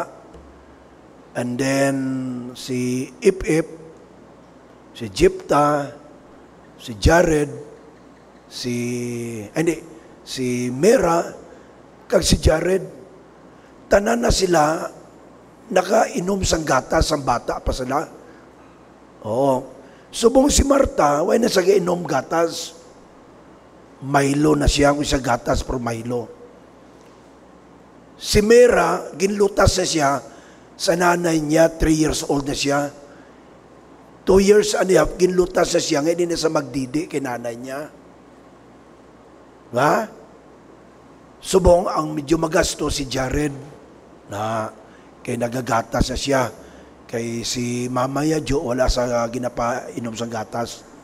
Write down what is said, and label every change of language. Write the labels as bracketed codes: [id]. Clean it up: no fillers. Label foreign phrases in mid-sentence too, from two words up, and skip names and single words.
[en] And then [hil] si Ip-Ip, si Jepta, si Jared, si Mera, kag si Jared, tanan na sila nakainom sang gatas ang bata pa sila. Oo. Subong si Marta, way na sa inom gatas. Milo na siya kung isa gatas pero Milo. Si Mera, ginlutas na siya sa nanay niya, 3 years old na siya. [en] 2 years and a half, [hil] ginlutas na siya, ngayon na sa magdidi kay nanay niya. Ha? Subong ang medyo magasto si Jared na kay nagagatas na siya. Kay si Mama ya Jo, wala sa ginapainom sa gatas.